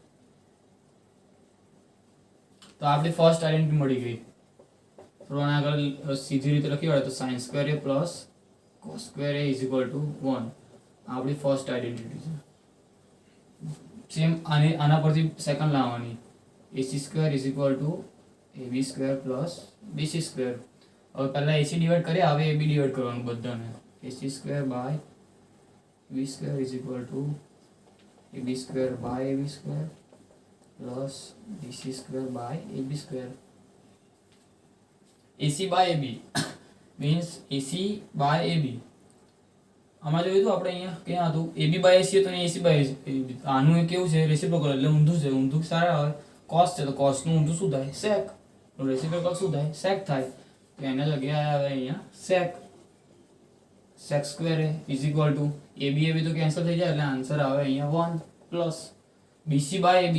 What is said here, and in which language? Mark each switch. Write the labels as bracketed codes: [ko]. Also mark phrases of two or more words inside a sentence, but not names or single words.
[gu] તો આપણી [en] first identity [gu] મળી ગઈ. થોડું આગળ સીધી રીતે લખી હોય તો sin² A પ્લસ cos² A = 1. આપણી [en] first identity [gu] છે. સેમ આના પરથી સેકન્ડ લાવવાની. [en] AC² = AB² plus BC². [gu] હવે પહેલા AC ડિવાઈડ કર્યા, હવે AB ડિવાઈડ કરવાનું બધાને. [en] AC² by AB² = AB² by AB² plus BC² by AB². AC by AB means AC by AB. [gu] આમાં જોયું તો આપણે અહીંયા ક્યાં હતું? [en] AB by AC [gu] હતું અને [en] AC by AB. [gu] આનું એ કેવું છે? રેસિપ્રોકલ એટલે ઊંધું છે. ઊંધું સારા આવે. cos છે તો cos નું ઊંધું શું થાય? sec. તો રેસિપ્રોકલ શું થાય? sec થાય. તો એના જગ્યાએ આવે અહીંયા sec. sec² A = AB તો કેન્સલ થઈ જાય એટલે આન્સર આવે અહીંયા 1 પ્લસ [en] BC by AB.